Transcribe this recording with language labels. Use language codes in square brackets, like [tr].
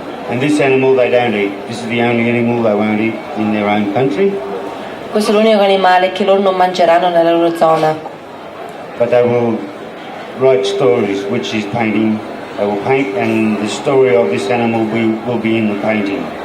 [en] And this animal they don't eat. This is the only animal they won't eat in their own country. [it] Questo è l'unico animale che loro non mangeranno nella loro zona. [en] But they will write stories, which is painting. They will paint, and the story of this animal will be in the painting.